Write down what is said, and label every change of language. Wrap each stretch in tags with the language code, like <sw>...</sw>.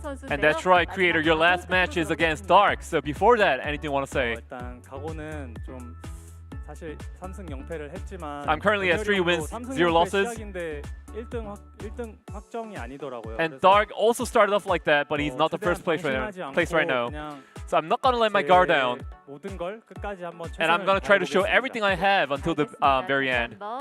<en>And that's right, Creator. Your last match is against Dark. So before that, anything you want to say?</en> <ko>일단 각오는 좀 사실 3승 0패를 했지만</ko> <en>I'm currently at 3 wins, 0 losses.</en> <ko>1등 확정이 아니더라고요.</ko> <en>And Dark also started off like that, but he's not the first place right now. So I'm not going to let my guard down.</en> <ko>모든 걸 끝까지 한번</ko> <en>And I'm going to try to show everything I have until the very end.</en>